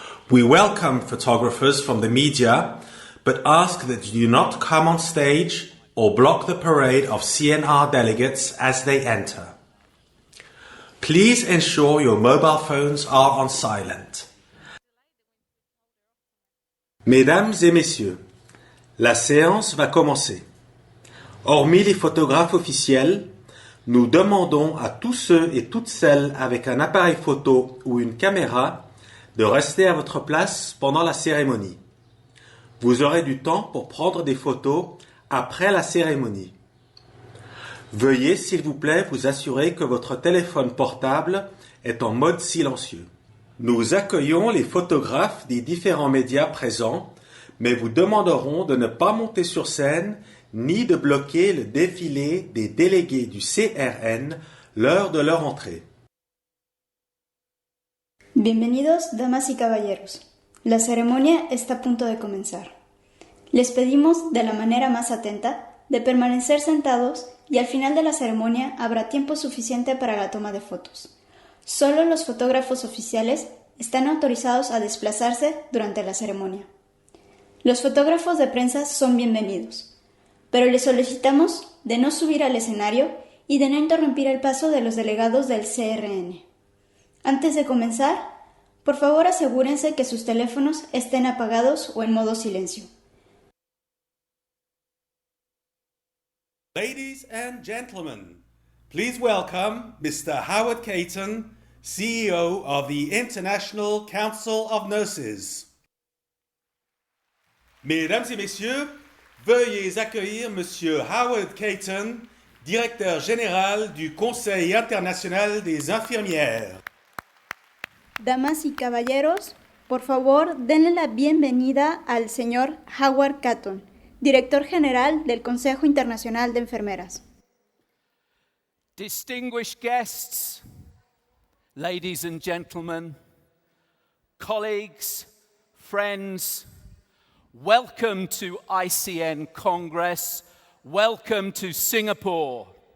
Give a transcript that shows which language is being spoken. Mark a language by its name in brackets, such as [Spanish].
[English] We welcome photographers from the media, but ask that you do not come on stage or block the parade of CNR delegates as they enter. Please ensure your mobile phones are on silent. [French] Mesdames et messieurs, la séance va commencer. Hormis les photographes officiels, nous demandons à tous ceux et toutes celles avec un appareil photo ou une caméra de rester à votre place pendant la cérémonie. Vous aurez du temps pour prendre des photos après la cérémonie. Veuillez, s'il vous plaît, vous assurer que votre téléphone portable est en mode silencieux. Nous accueillons les photographes des différents médias présents, mais vous demanderons de ne pas monter sur scène ni de bloquer le défilé des délégués du CRN l'heure de leur entrée. [Spanish] Bienvenidos, damas y caballeros. La ceremonia está a punto de comenzar. Les pedimos de la manera más atenta de permanecer sentados y al final de la ceremonia habrá tiempo suficiente para la toma de fotos. Solo los fotógrafos oficiales están autorizados a desplazarse durante la ceremonia. Los fotógrafos de prensa son bienvenidos, pero les solicitamos de no subir al escenario y de no interrumpir el paso de los delegados del CRN. Antes de comenzar, por favor asegúrense que sus teléfonos estén apagados o en modo silencio. [English] Ladies and gentlemen, please welcome Mr. Howard Caton, CEO of the International Council of Nurses. [French] Mesdames et messieurs, veuillez accueillir Monsieur Howard Caton, directeur général du Conseil international des infirmières. [Spanish] Damas y caballeros, por favor, denle la bienvenida al señor Howard Caton, director general del Consejo Internacional de Enfermeras. [English] Distinguished guests, ladies and gentlemen, colleagues, friends, welcome to ICN Congress. Welcome to Singapore.